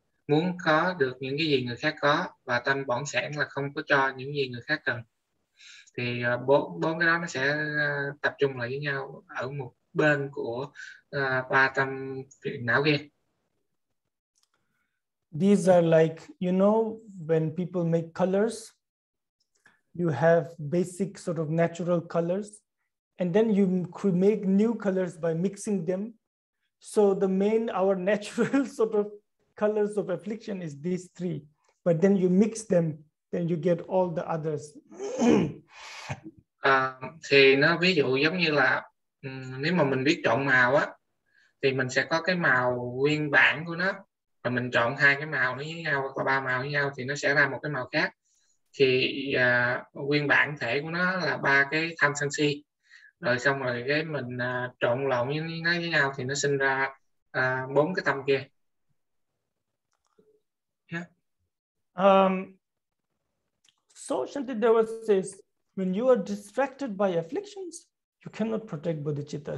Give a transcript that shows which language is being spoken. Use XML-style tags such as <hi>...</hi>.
<vi>muốn có được những cái gì người khác có, và tâm bỏng sẻn là không có cho những gì người khác cần. Thì bốn cái đó nó sẽ tập trung lại với nhau ở một bên của ba tâm phiền não kia.</vi> <en>These are like, you know, when people make colors, you have basic sort of natural colors, and then you could make new colors by mixing them. So the main, our natural sort of colors of affliction is these three, but then you mix them, then you get all the others.</en> <vi>Thì nó ví dụ giống như là nếu mà mình biết chọn màu á, thì mình sẽ có cái màu nguyên bản của nó, và mình chọn hai cái màu nó với nhau hoặc là ba màu với nhau thì nó sẽ ra một cái màu khác. Thì nguyên bản thể của nó là ba cái tham sân si, rồi xong rồi cái mình trộn lộn với nó với nhau thì nó sinh ra bốn cái tâm kia.</vi> <en>So Shantideva says, when you are distracted by afflictions, you cannot protect bodhicitta.</en>